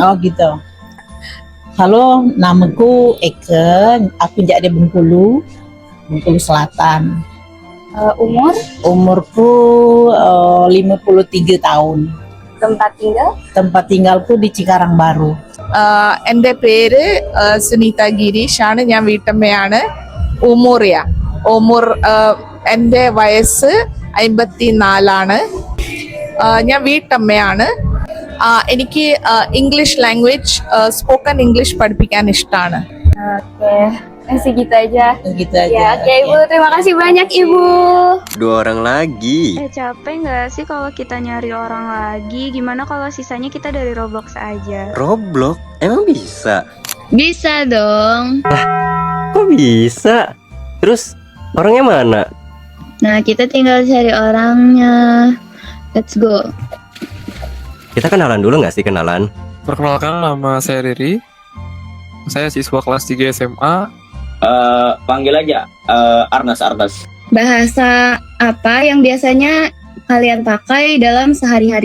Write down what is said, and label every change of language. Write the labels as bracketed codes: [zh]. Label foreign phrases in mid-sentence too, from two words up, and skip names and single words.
[id] Oh gitu. Halo, namaku Eke, aku dari Bengkulu Selatan. Umur, Umurku 53 tahun. tempat tinggal, Tempat tinggalku di Cikarang Baru. [ml] എൻ്റെ പേര് സുനീത ഗിരീഷാണ്. ഞാൻ വീട്ടമ്മയാണ്. ഉമൂർ എൻ്റെ വയസ്സ് 54 ഞാൻ വീട്ടമ്മയാണ്. എനിക്ക് [en] English language spoken English [ml] പഠിപ്പിക്കാൻ ഇഷ്ടമാണ്. [id] Oke, segitu aja. Gitu Ya, aja. oke Ibu. Terima kasih banyak Ibu. Dua orang lagi. Capek nggak sih kalau kita nyari orang lagi? Gimana kalau sisanya kita dari Roblox aja? Roblox? Emang bisa? Bisa dong. Kok bisa? Terus orangnya mana? Nah, kita tinggal cari orangnya. [en] Let's go. [id] Kita kenalan dulu nggak sih kenalan? Perkenalkan, nama saya Riri. Saya siswa kelas 3 SMA. Panggil aja Arnas. Bahasa apa yang biasanya kalian pakai dalam sehari-hari?